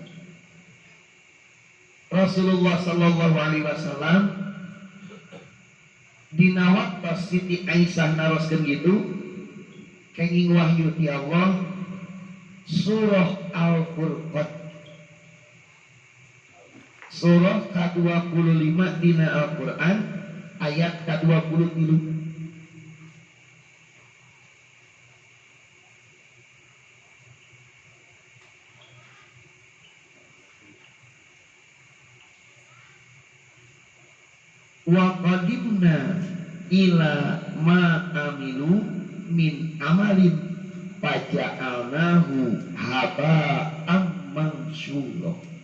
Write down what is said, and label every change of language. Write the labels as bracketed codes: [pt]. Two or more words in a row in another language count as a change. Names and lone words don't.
[su] Rasulullah [ar] صلى الله عليه وسلم [su] dina waktu Siti Aisyah naroskeun gitu kenging wahyu ti Allah surah Al-Furqan surah ke-25 dina Al-Quran ayat ke-23. [ar] وقدمنا إلى ما عملوا من عمل فجعلناه هباء منثورا.